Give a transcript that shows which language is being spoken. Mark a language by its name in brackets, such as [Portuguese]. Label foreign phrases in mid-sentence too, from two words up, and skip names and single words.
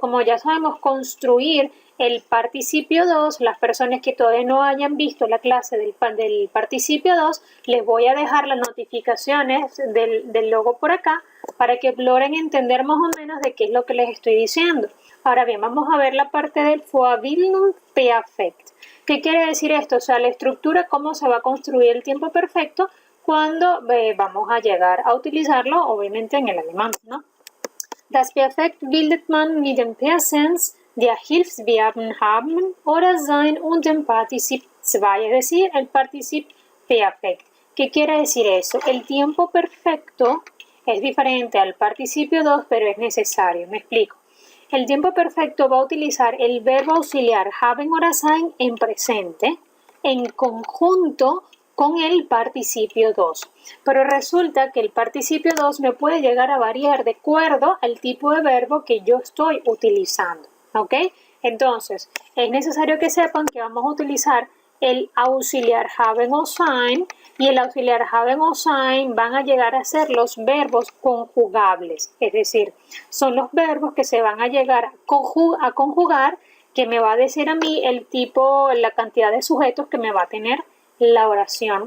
[Spanish] Como ya sabemos construir el participio 2, las personas que todavía no hayan visto la clase del participio 2, les voy a dejar las notificaciones del logo por acá para que logren entender más o menos de qué es lo que les estoy diciendo. Ahora bien, vamos a ver la parte del [German] Vorbildung Perfekt. [Spanish] ¿Qué quiere decir esto? O sea, la estructura, cómo se va a construir el tiempo perfecto cuando vamos a llegar a utilizarlo, obviamente en el alemán, ¿no? [German] Das Perfekt bildet man mit dem Präsens der Hilfsverben haben oder sein und dem Partizip 2, [Spanish] es decir, el [German] Particip Perfekt. [Spanish] ¿Qué quiere decir eso? El tiempo perfecto es diferente al participio 2, pero es necesario. Me explico. El tiempo perfecto va a utilizar el verbo auxiliar [German] haben oder sein [Spanish] en presente en conjunto con el participio 2. Pero resulta que el participio 2 me puede llegar a variar de acuerdo al tipo de verbo que yo estoy utilizando. ¿Ok? Entonces, es necesario que sepan que vamos a utilizar el auxiliar haben o sein, y el auxiliar haben o sein van a llegar a ser los verbos conjugables, es decir, son los verbos que se van a llegar a conjugar, que me va a decir a mí el tipo, la cantidad de sujetos que me va a tener la oración.